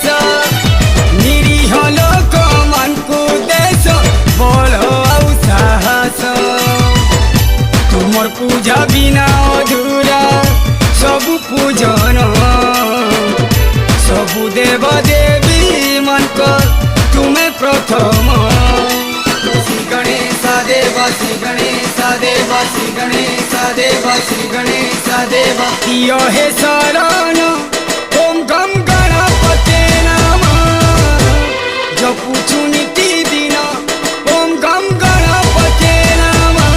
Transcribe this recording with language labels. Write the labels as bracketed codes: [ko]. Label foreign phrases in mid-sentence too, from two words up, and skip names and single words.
[or] ନିରୀହ ଲୋକ ମାନଙ୍କୁ ଦେଶ ବଳ ଆଉ ସାହସ। ତୁମର ପୂଜା ବିନା ଅଧୁରା ସବୁ ପୂଜନ। ସବୁ ଦେବ ଦେବୀ ମାନଙ୍କର ତୁମେ ପ୍ରଥମ। ଶ୍ରୀ ଗଣେଶା ଦେବା ଶ୍ରୀ ଗଣେଶା ଦେବା ଶ୍ରୀ ଗଣେଶା ଦେବା ଶ୍ରୀ ଗଣେଶା ଦେବା କିଆ ହେ ଶରଣ। [sa] ओम गम गणपते नमः। [or] ଜପୁଛୁ ନିତି ଦିନ [sa] ओम गम गणपते नमः।